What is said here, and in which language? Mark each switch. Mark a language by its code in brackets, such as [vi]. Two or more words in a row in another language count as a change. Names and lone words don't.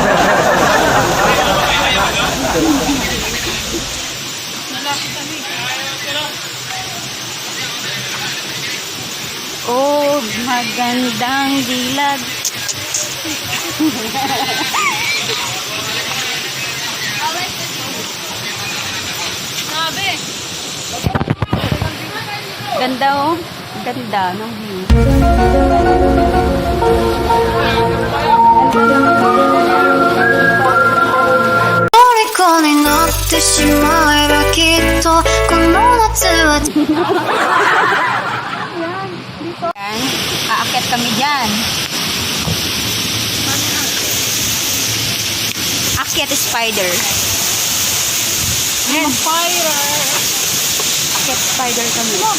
[tl] Oh, magandang dilag. Sabi. Ganda oh. Ganda ng view. [ja] 虜になってしまえばきっとこの夏は [tl] Yan. Aakyat kami dyan. Akyat spider. Yan. Akyat spider kami.